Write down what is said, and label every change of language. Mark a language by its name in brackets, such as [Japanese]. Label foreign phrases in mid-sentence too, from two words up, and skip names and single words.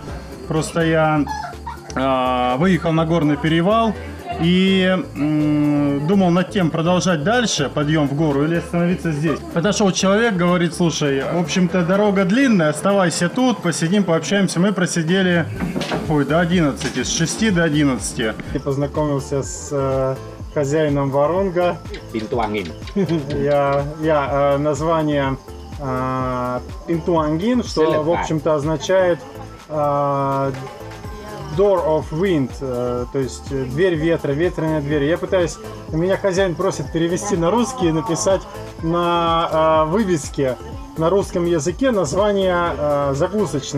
[Russian] Просто я выехал на горный перевал и думал над тем, продолжать дальше подъем в гору или остановиться здесь. Подошел человек, говорит: слушай, в общем-то дорога длинная, оставайся тут, посидим, пообщаемся. Мы просидели до 11, с 6 до 11. И познакомился с хозяином Воронга. pintu angin Название Pintu что, в общем-то, означает [English] Door of Wind, [Russian] то есть дверь ветра, ветреная дверь. Я пытаюсь, меня хозяин просит перевести на русский и написать на вывеске на русском языке название закусочное.